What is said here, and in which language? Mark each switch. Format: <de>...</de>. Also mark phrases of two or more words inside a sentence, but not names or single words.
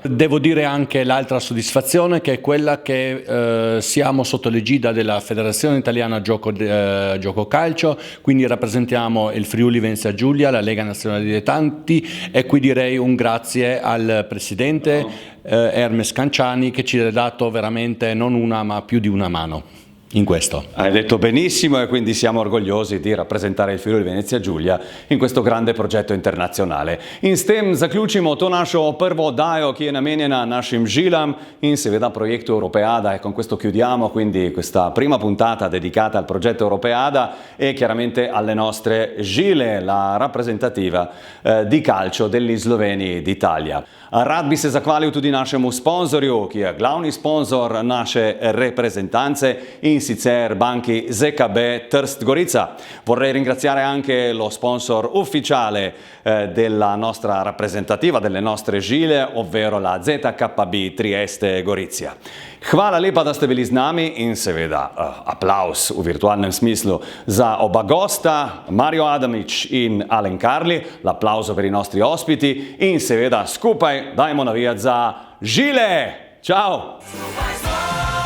<it>Devo dire anche l'altra soddisfazione, che è quella che siamo sotto l'egida della Federazione Italiana Gioco Calcio, quindi rappresentiamo il Friuli Venezia Giulia, la Lega Nazionale Dilettanti, e qui direi un grazie al presidente Hermes Canciani, che ci ha dato veramente non una ma più di una mano in questo. Hai detto benissimo, e quindi siamo orgogliosi di rappresentare il Friuli Venezia Giulia in questo grande progetto internazionale.</it> <sl>In s tem zaključimo to našo prvo oddajo, ki je namenjena našim žilam in seveda projektu Europeada,</sl> <it>e con questo chiudiamo quindi questa prima puntata dedicata al progetto Europeada e chiaramente alle nostre žile, la rappresentativa di calcio degli sloveni d'Italia.</it> <sl>Rad bi se zahvalil tudi našemu sponzorju, ki je glavni sponzor naše reprezentanze, in sicer banki ZKB Trst Gorica.</sl> <it>Vorrei ringraziare anche lo sponsor ufficiale della nostra rappresentativa, delle nostre žile, ovvero la ZKB Trieste Gorizia.</it> <sl>Hvala lepa, da ste bili z nami in seveda aplauz v virtualnem smislu za oba gosta, Mario Adamič in Alen Karli,</sl> <it>l'applauso per i nostri ospiti</it> <sl>in seveda skupaj dajmo navijati za žile! Ciao!</sl>